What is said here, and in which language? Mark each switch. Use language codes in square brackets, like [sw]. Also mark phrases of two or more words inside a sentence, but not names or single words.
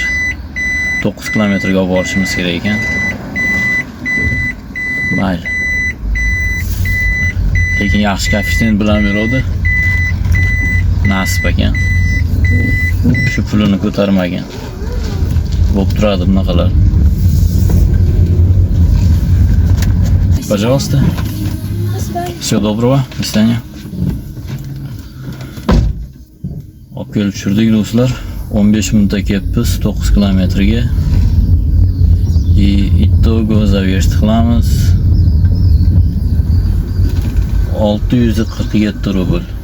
[uz] 9 kilometrga olib borishimiz kerak ekan. Mayli. Lekin yaxshi koeffitsient bilan beradi. Nasib ekan. Shu pulini ko'tarmagan. Bo'lib turadi bunaqalar. [ru] Пожалуйста. Всего доброго. До свидания. [uz] Olib kelib tushirdik do'stlar. 15 minutda kelibmiz 9 kilometrga. Итого zaverst qilamiz. 647 rubl.